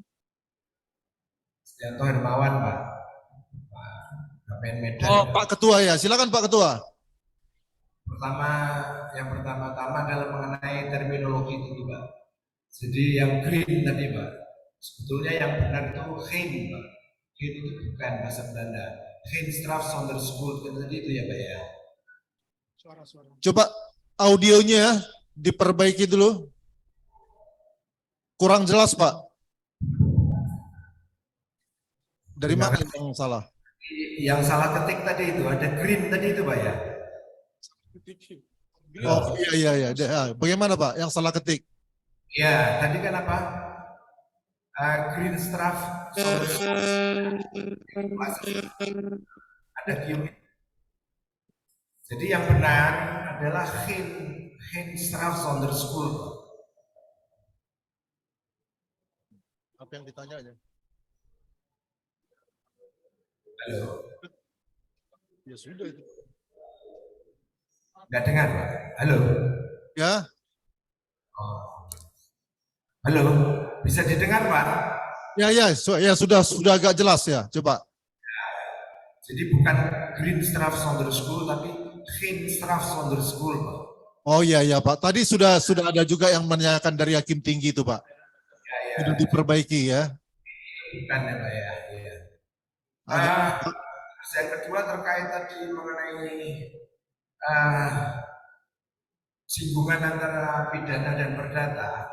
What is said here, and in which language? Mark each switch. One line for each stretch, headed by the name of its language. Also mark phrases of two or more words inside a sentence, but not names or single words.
Indonesian: Yanto Hermawan, Pak. KPN Medan. Oh, Pak Ketua ya. Silakan Pak Ketua. Yang pertama-tama adalah mengenai terminologi itu, Pak. Jadi yang green tadi, Pak. Sebetulnya yang benar itu geen, Pak. Geen itu bukan bahasa Belanda.
Dutch: Geen straf zonder schuld
Indonesian: tadi itu ya, Pak ya. Coba audionya diperbaiki dulu. Kurang jelas Pak. Dari mana yang salah? Yang salah ketik tadi itu ada green tadi itu, Pak ya. Oh iya. Bagaimana Pak yang salah ketik? Ya, tadi kan apa?
Dutch: Green straf zonder schuld.
Indonesian: Ada gium. Jadi yang benar adalah
Dutch: geen straf zonder schuld.
Indonesian: Apa yang ditanya aja? Halo. Ya sudah itu. Nggak dengar, Pak? Halo. Ya. Oh. Halo, bisa didengar, Pak? Ya sudah agak jelas ya. Coba. Jadi bukan
Dutch: green straf zonder schuld,
Indonesian: tapi
Dutch: geen straf zonder schuld,
Indonesian: Pak. Oh iya Pak. Tadi sudah ada juga yang menanyakan dari Hakim Tinggi itu Pak. Ya. Sudah diperbaiki ya. Bukan ya, Pak ya. Yang kedua terkait tadi mengenai singgungan antara pidana dan perdata.